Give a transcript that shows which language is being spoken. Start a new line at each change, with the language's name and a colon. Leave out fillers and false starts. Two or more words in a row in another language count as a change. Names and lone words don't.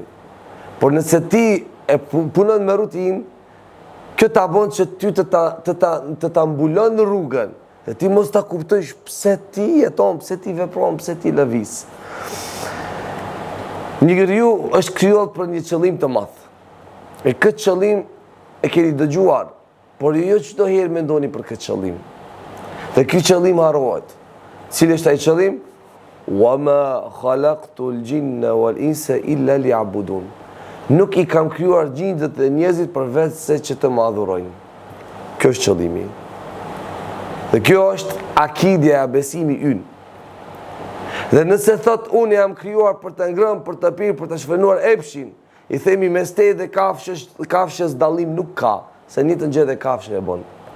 Albanian: Por nëse ti e punon me rutinë, kjo ta bën që ty të ta mbulon rrugën, dhe ti mos ta kuptosh pse ti jeton, pse ti vepron, pse ti lëviz. Njeriu është krijuar për një qëllim të madh. E këtë qëllim e keni dëgjuar, por jo çdo herë mendoni për këtë qëllim. Dhe ky qëllim harrohet. Cili është ai qëllim?
Arabic: وَمَا خَلَقْتُ الْجِنَّ وَالْإِنسَ إِلَّا لِيَعْبُدُونِ.
Albanian: Nuk i kam krijuar gjindet dhe njerëzit përveç se që të më adhurojnë. Kjo është qëllimi. Dhe kjo është akidja e besimi ynë. Dhe nëse thot unë jam krijuar për të ngrënë, për të pirë, për të shfrenuar epshin, i themi mes te dhe kafshës dallim nuk ka, se një të gjë dhe kafshën e bën.